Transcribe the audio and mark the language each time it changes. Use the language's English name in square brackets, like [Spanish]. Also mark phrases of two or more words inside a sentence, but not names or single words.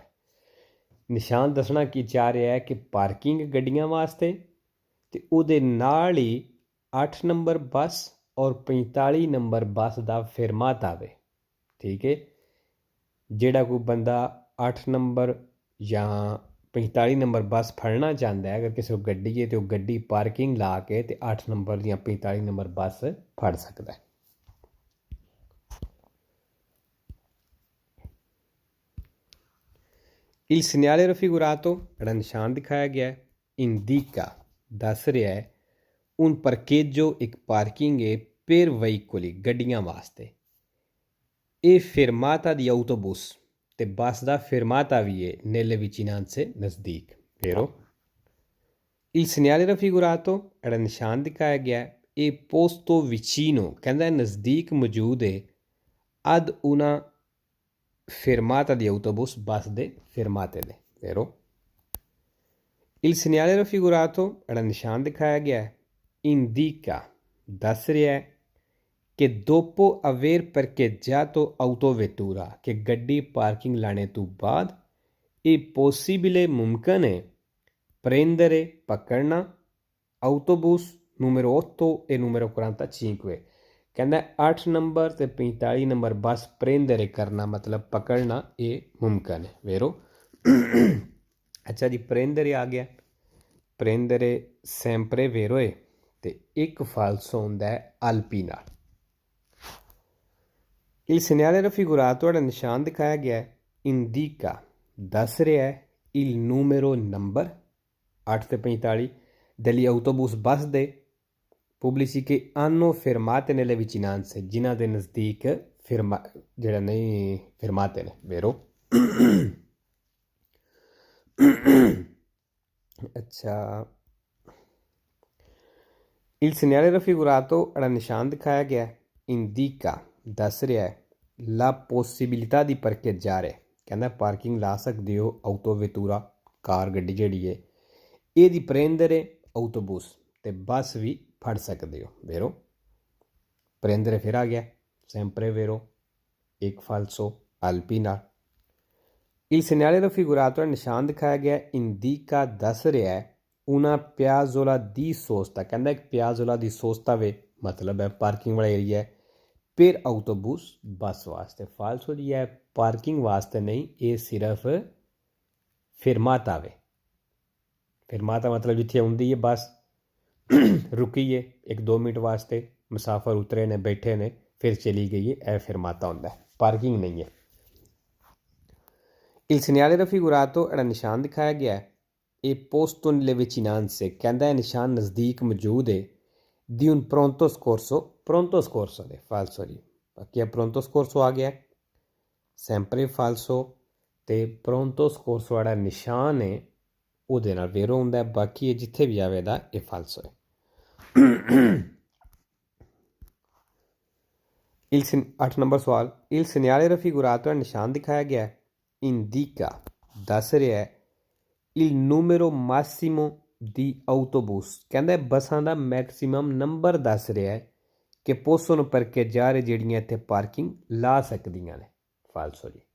[Punjabi] ਨਿਸ਼ਾਨ ਦੱਸਣਾ ਕੀ ਚਾਹ ਰਿਹਾ ਹੈ ਕਿ ਪਾਰਕਿੰਗ ਗੱਡੀਆਂ ਵਾਸਤੇ ਤੇ ਉਹਦੇ ਨਾਲ ਹੀ 8 ਨੰਬਰ ਬੱਸ ਔਰ 45 ਨੰਬਰ ਬੱਸ ਦਾ ਫਿਰਮਾਤਾ ਵੇ। ਠੀਕ ਹੈ, ਜਿਹੜਾ ਕੋਈ ਬੰਦਾ 8 ਨੰਬਰ ਜਾਂ 45 ਨੰਬਰ ਬੱਸ ਫੜਨਾ ਚਾਹੁੰਦਾ ਹੈ, ਅਗਰ ਕਿਸੇ ਕੋਲ ਗੱਡੀ ਹੈ ਤਾਂ ਉਹ ਗੱਡੀ ਪਾਰਕਿੰਗ ਲਾ ਕੇ ਤੇ 8 ਨੰਬਰ ਜਾਂ 45 ਨੰਬਰ ਬੱਸ ਫੜ ਸਕਦਾ ਹੈ। [Italian] Il segnale raffigurato, [Punjabi] ਜਿਹੜਾ ਨਿਸ਼ਾਨ ਦਿਖਾਇਆ ਗਿਆ indica, ਦੱਸ ਰਿਹਾ ਹੈ [Italian] un parcheggio, [Punjabi] ਇੱਕ ਪਾਰਕਿੰਗ ਹੈ [Italian] per veicoli, [Punjabi] ਗੱਡੀਆਂ ਵਾਸਤੇ। ਇਹ [Italian] fermata di autobus [Punjabi] ਤੇ ਬੱਸ ਦਾ fermata ਵੀ ਹੈ [Italian] nelle vicinanze [Punjabi] ਨਜ਼ਦੀਕ, vero? [Italian] Il segnale raffigurato, [Punjabi] ਜਿਹੜਾ ਨਿਸ਼ਾਨ ਦਿਖਾਇਆ ਗਿਆ ਇਹ [Italian] posto vicino, [Punjabi] ਕਹਿੰਦਾ ਨਜ਼ਦੀਕ ਮੌਜੂਦ ਹੈ [Italian] ad una fermata di autobus, [Punjabi] ਬੱਸ ਦੇ fermate ਦੇ, [Italian] vero? Il segnale raffigurato, [Punjabi] ਜਿਹੜਾ ਨਿਸ਼ਾਨ ਦਿਖਾਇਆ ਗਿਆ indica, ਦੱਸ ਰਿਹਾ ਹੈ ਕਿ [Italian] dopo aver parcheggiato autovettura, [Punjabi] ਕਿ ਗੱਡੀ ਪਾਰਕਿੰਗ ਲਾਣੇ ਤੋਂ ਬਾਅਦ ਇਹ possibile, ਮੁਮਕਨ ਹੈ prendere, ਪਕੜਨਾ [Italian] autobus numero 8 e numero 45, [Punjabi] ਕਹਿੰਦਾ 8 ਨੰਬਰ ਤੇ 45 ਨੰਬਰ ਬੱਸ prendere ਕਰਨਾ ਮਤਲਬ ਪਕੜਨਾ ਇਹ ਮੁਮਕਨ ਹੈ, vero? ਅੱਛਾ ਜੀ, prendere ਆ ਗਿਆ। [Italian] prendere sempre vero [Punjabi] ਹੈ ਤੇ ਇੱਕ ਫਾਲਸੋ ਹੁੰਦਾ ਹੈ alpi ਨਾਲ। [Italian] Il segnale raffigurato, [Punjabi] ਜਿਹੜਾ ਨਿਸ਼ਾਨ ਦਿਖਾਇਆ ਗਿਆ indica, ਦੱਸ ਰਿਹਾ ਹੈ [Italian] il numero, [Punjabi] ਨੰਬਰ 8 ਤੇ 45 [Italian] degli autobus, [Punjabi] ਬੱਸ ਦੇ [Italian] pubblici che hanno fermate nelle vicinanze, [Punjabi] ਜਿਨ੍ਹਾਂ ਦੇ ਨਜ਼ਦੀਕ ਜਿਹੜਾ ਨਹੀਂ fermate ਨੇ, vero? ਅੱਛਾ, [Italian] il segnale raffigurato, [Punjabi] ਜਿਹੜਾ ਨਿਸ਼ਾਨ ਦਿਖਾਇਆ ਗਿਆ indica, ਦੱਸ ਰਿਹਾ ਹੈ [Italian] la possibilità di parcheggiare, [Punjabi] ਕਹਿੰਦਾ ਪਾਰਕਿੰਗ ਲਾ ਸਕਦੇ ਹੋ autovettura, ਕਾਰ ਗੱਡੀ ਜਿਹੜੀ ਹੈ ਇਹਦੀ [Italian] prendere autobus, [Punjabi] ਤੇ ਬੱਸ ਵੀ ਫੜ ਸਕਦੇ ਹੋ, [Italian] vero? [Punjabi] prendere ਫਿਰ ਆ ਗਿਆ [Italian] sempre vero, [Punjabi] ਇੱਕ ਫਾਲਸੋ alpi ਨਾਲ। [Italian] il segnale raffigurato, [Punjabi] ਨਿਸ਼ਾਨ ਦਿਖਾਇਆ ਗਿਆ indica, ਦੱਸ ਰਿਹਾ ਹੈ [Italian] una piazzola di sosta, [Punjabi] ਕਹਿੰਦਾ ਇੱਕ [Italian] piazzola di sosta [Punjabi] ਵੇ, ਮਤਲਬ ਹੈ ਪਾਰਕਿੰਗ ਵਾਲਾ ਏਰੀਆ ਹੈ [Italian] per autobus, [Punjabi] ਬੱਸ ਵਾਸਤੇ। ਫਾਲਸੋ ਜੀ ਹੈ ਪਾਰਕਿੰਗ ਵਾਸਤੇ ਨਹੀਂ, ਇਹ ਸਿਰਫ ਫਿਰਮਾਤਾ ਵੇ। ਫਿਰਮਾਤਾ ਮਤਲਬ ਜਿੱਥੇ ਆਉਂਦੀ ਹੈ ਬੱਸ, ਰੁਕੀ ਹੈ 1-2 ਮਿੰਟ ਵਾਸਤੇ, ਮੁਸਾਫਰ ਉਤਰੇ ਨੇ ਬੈਠੇ ਨੇ ਫਿਰ ਚਲੀ ਗਈ ਹੈ, ਇਹ ਫਿਰਮਾਤਾ ਹੁੰਦਾ ਹੈ, ਪਾਰਕਿੰਗ ਨਹੀਂ ਹੈ। [Italian] il segnale raffigurato, [Punjabi] ਜਿਹੜਾ ਨਿਸ਼ਾਨ ਦਿਖਾਇਆ ਗਿਆ ਹੈ ਇਹ [Italian] posto nelle vicinanze, [Punjabi] ਕਹਿੰਦਾ ਇਹ ਨਿਸ਼ਾਨ ਨਜ਼ਦੀਕ ਮੌਜੂਦ ਹੈ [Italian] di un pronto soccorso, pronto soccorso [Punjabi] ਦੇ ਫਾਲਸੋ ਜੀ। ਬਾਕੀ [Italian] pronto soccorso [Punjabi] ਆ ਗਿਆ [Italian] sempre falso, [Punjabi] ਤੇ [Italian] pronto soccorso [Punjabi] ਜਿਹੜਾ ਨਿਸ਼ਾਨ ਹੈ ਉਹਦੇ ਨਾਲ vero ਹੁੰਦਾ ਹੈ, ਬਾਕੀ ਜਿੱਥੇ ਵੀ ਆਵੇਗਾ ਇਹ ਫਾਲਸੋ ਹੈ। 8 ਨੰਬਰ ਸਵਾਲ, [Italian] il segnale raffigurato, [Punjabi] ਨਿਸ਼ਾਨ ਦਿਖਾਇਆ ਗਿਆ indica, ਦੱਸ ਰਿਹਾ ਹੈ [Italian] il numero massimo di autobus, [Punjabi] ਕਹਿੰਦਾ ਬੱਸਾਂ ਦਾ ਮੈਕਸੀਮਮ ਨੰਬਰ ਦੱਸ ਰਿਹਾ ਹੈ ਕਿ [Italian] possono parcheggiare, [Punjabi] ਜਿਹੜੀਆਂ ਇੱਥੇ ਪਾਰਕਿੰਗ ਲਾ ਸਕਦੀਆਂ ਨੇ, ਫਾਲਸੋ ਜੀ।